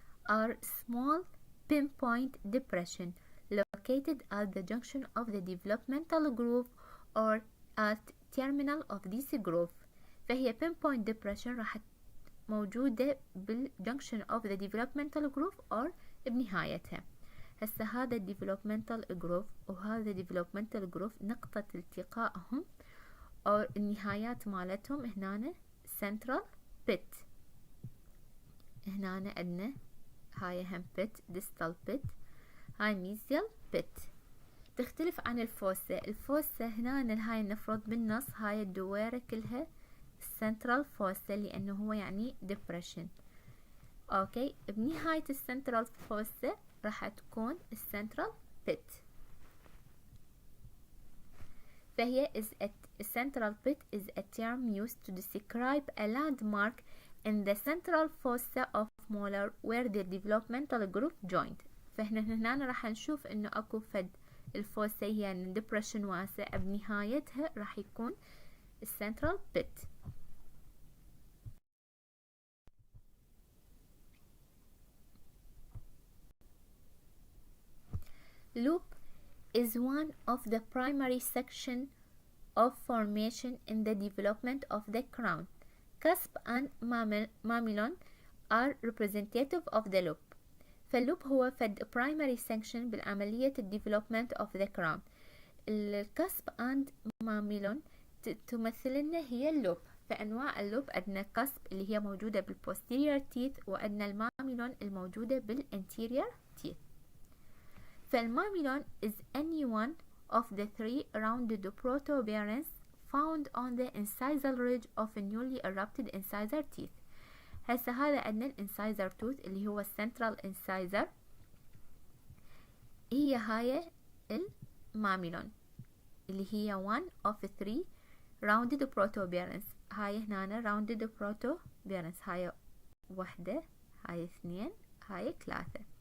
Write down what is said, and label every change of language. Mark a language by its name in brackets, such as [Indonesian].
[English] are small pinpoint depression located at the junction of the developmental groove or at terminal of this groove. فهي pinpoint depression [Arabic] راح موجودة بالجنكشن [English] of the developmental groove or بنهايتها. [Arabic] هسه هذا developmental groove وهذا developmental groove نقطة التقائهم أو النهايات مالتهم هنا central pit. هنا عندنا هاي هم pit distal pit، هاي mesial pit. تختلف عن الفوسة. الفوسة هنا هاي نفرض بالنص هاي الدويرة كلها central fossa لأنه هو يعني depression. اوكي، بنهاية السنترال fossa راح تكون السنترال pit. [English] فهي central pit is a term used to describe a landmark in the central fossa of molar where the developmental groove joined. [Arabic] فهنا راح نشوف انه اكو فد الفوسة هي يعني depression واسع، بنهايتها راح يكون السنترال pit. [English] Loop is one of the primary section of formation in the development of the crown. Cusp and mamelon are representative of the loop. [Arabic] فاللوب هو فد primary section بالعملية [English] development of the crown. [Arabic] الكسب and mamelon تمثل لنا هي اللوب. فأنواع اللوب عندنا كسب اللي هي موجودة بالposterior teeth، وعندنا الماميلون الموجودة بالanterior teeth. [English] فالماميلون is any one of the three rounded protuberance found on the incisal ridge of a newly erupted incisor teeth. [Arabic] هسه هذا عندنا الانسايزر tooth اللي هو السنترال incisor، هي هاي الماميلون اللي هي [English] one of three rounded protuberance. [Arabic] هاي هنا [English] rounded protuberance، [Arabic] هاي واحدة، هاي اثنين، هاي ثلاثة.